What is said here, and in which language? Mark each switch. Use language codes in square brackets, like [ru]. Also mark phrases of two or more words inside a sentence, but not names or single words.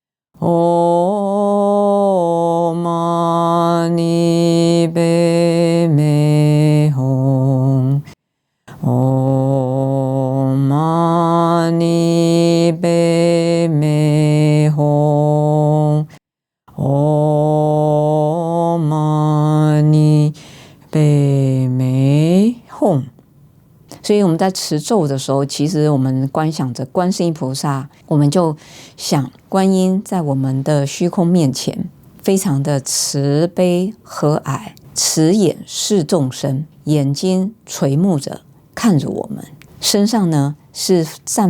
[sa] ॐ मणि पद्मे हूँ ॐ मणि पद्मे हूँ ॐ मणि पद्मे हूँ. [zh] 所以我们在持咒的时候，其实我们观想着观世音菩萨，我们就想观音在我们的虚空面前，非常的慈悲和蔼，慈眼视众生，眼睛垂目着看着我们，身上呢是散